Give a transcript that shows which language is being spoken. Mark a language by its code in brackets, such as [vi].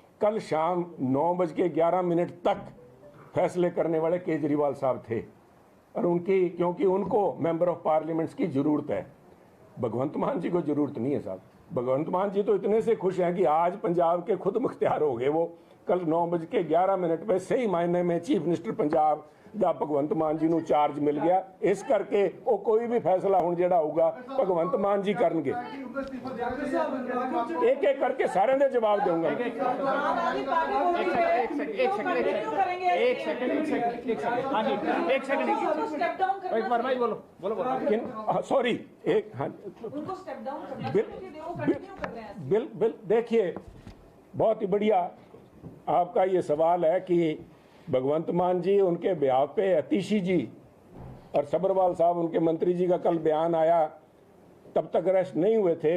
[hi] कल शाम 9:11 तक फैसले करने वाले केजरीवाल साहब थे और उनकी, क्योंकि उनको मेंबर ऑफ पार्लियामेंट्स की जरूरत है, भगवंत मान जी को जरूरत नहीं है साहब। भगवंत मान जी तो इतने से खुश हैं कि आज पंजाब के खुद मुख्तियार हो गए। वो कल 9:11 पे सही मायने में चीफ मिनिस्टर पंजाब [pa] ਦਾ ਭਗਵੰਤ ਮਾਨ ਜੀ ਨੂੰ ਚਾਰਜ ਮਿਲ ਗਿਆ। ਇਸ ਕਰਕੇ ਉਹ ਕੋਈ ਵੀ ਫੈਸਲਾ ਹੁਣ ਜਿਹੜਾ ਹੋਊਗਾ ਭਗਵੰਤ ਮਾਨ ਜੀ ਕਰਨਗੇ। [hi] एक एक करके सारे दे जवाब दूंगा। सॉरी एक, हाँ बिल देखिए, बहुत ही बढ़िया आपका ये सवाल है कि भगवंत मान जी उनके ब्याह पे अतीशी जी और सब्रवाल साहब उनके मंत्री जी का कल बयान आया, तब तक अरेस्ट नहीं हुए थे।